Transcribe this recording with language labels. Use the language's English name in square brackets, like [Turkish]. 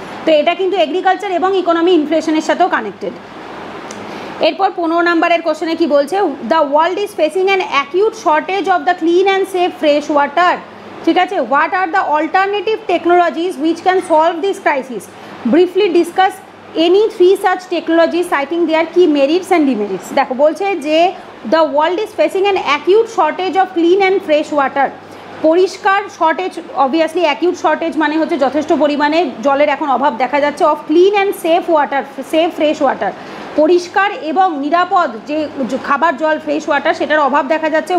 [Bangla] তো এটা কিন্তু এগ্রিকালচার এবং ইকোনমি ইনফ্লেশনের সাথেও কানেক্টেড। এরপর 15 নম্বরের কোশ্চেনে কি বলছে, [English] The world is facing an acute shortage of the clean and safe fresh water. [Bangla] ঠিক আছে, [English] What are the alternative technologies which can solve this crisis? Briefly discuss any 3 such technologies citing their key merits and demerits. [Bangla] দেখো বলছে যে [English] The world is facing an acute shortage of clean and fresh water. [Bangla] পরিষ্কার shortage, obviously acute shortage মানে হচ্ছে যথেষ্ট পরিমাণে জলের এখন অভাব দেখা যাচ্ছে, [English] of clean and safe water, safe fresh water, [Bangla] পরিষ্কার এবং নিরাপদ যে খাবার জল ফ্রেশ ওয়াটার সেটার অভাব দেখা যাচ্ছে।